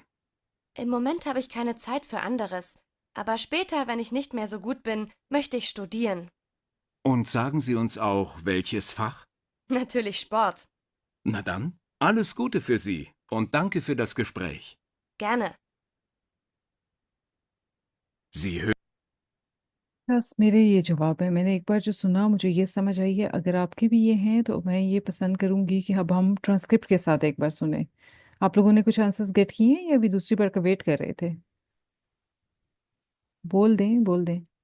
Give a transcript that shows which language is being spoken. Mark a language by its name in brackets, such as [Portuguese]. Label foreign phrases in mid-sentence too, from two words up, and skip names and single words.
[German] Im Moment habe ich keine Zeit für anderes, aber später, wenn ich nicht mehr so gut bin, möchte ich studieren. Und sagen Sie uns auch, welches Fach? Natürlich Sport. Na dann, alles Gute für Sie und danke für das Gespräch. Gerne. Sie hören [Hindi] बस मेरे ये जवाब है। मैंने एक बार जो सुना मुझे ये समझ आई है। अगर आपके भी ये हैं तो मैं ये पसंद करूंगी कि अब हम ट्रांसक्रिप्ट के साथ एक बार सुने। आप लोगों ने कुछ [English] answers get [Hindi] किए हैं या अभी दूसरी बार का वेट कर रहे थे? बोल दें, बोल दें।